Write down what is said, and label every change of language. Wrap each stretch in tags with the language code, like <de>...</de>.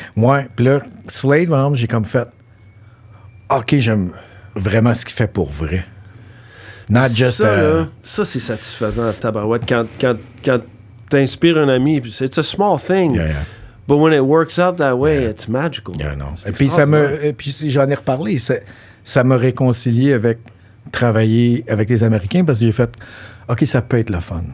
<fr>Ouais, puis là, Slade, par exemple, j'ai comme fait. OK, j'aime vraiment ce qu'il fait pour vrai.</fr> <en>Not just.</en> <fr>Ça, là, ça c'est satisfaisant, tabarouette. Quand t'inspires un ami, puis</fr> <en>it's a small thing. Yeah, yeah. But when it works out that way, it's magical.</en> <fr>Yeah, non. C'est Et puis, puis j'en ai reparlé. Ça m'a réconcilié avec travailler avec les Américains parce que j'ai fait OK, ça peut être le fun.</fr>